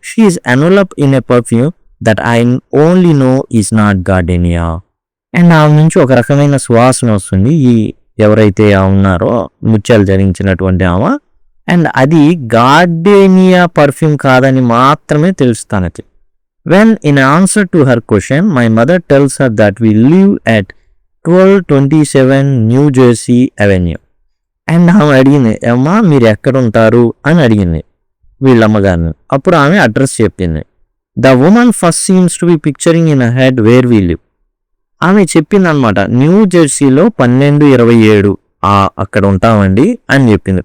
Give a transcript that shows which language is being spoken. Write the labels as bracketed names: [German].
[English] She is enveloped in a perfume that I only know is not gardenia. [Telugu] And ఆమె నుంచి ఒక రకమైన సువాసన వస్తుంది ఈ ఎవరైతే ఉన్నారో ముత్యాలు ధరించినటువంటి ఆమె. అండ్ అది గార్డెనియా పర్ఫ్యూమ్ కాదని మాత్రమే తెలుస్తానది. [English] When in answer to her question, my mother tells her that we live at 1227 New Jersey Avenue. [Telugu] And ఆమె అడిగింది, అమ్మా మీరు ఎక్కడ ఉంటారు అని అడిగింది వీళ్ళమ్మగారిని. అప్పుడు ఆమె అడ్రస్ చెప్పింది. [English] The woman first seems to be picturing in a head where we live. [Telugu] ఆమె చెప్పింది అనమాట, న్యూ జెర్సీలో 1227 అక్కడ ఉంటామండి అని చెప్పింది.